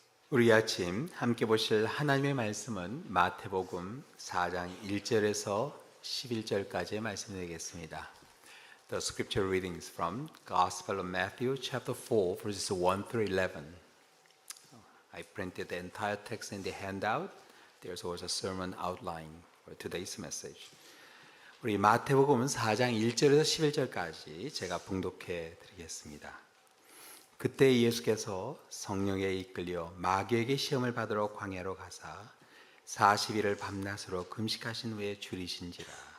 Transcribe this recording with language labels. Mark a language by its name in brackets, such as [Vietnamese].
[Korean] 우리 아침 함께 보실 하나님의 말씀은 마태복음 4장 1절에서 11절까지의 말씀이 되겠습니다. [English] The scripture readings from Gospel of Matthew chapter 4 verses 1 through 11. I printed the entire text in the handout. There's also a sermon outline for today's message. [Korean] 우리 마태복음 4장 1절에서 11절까지 제가 봉독해 드리겠습니다. 그때 예수께서 성령에 이끌려 마귀에게 시험을 받으러 광야로 가사 40일을 밤낮으로 금식하신 후에 줄이신지라.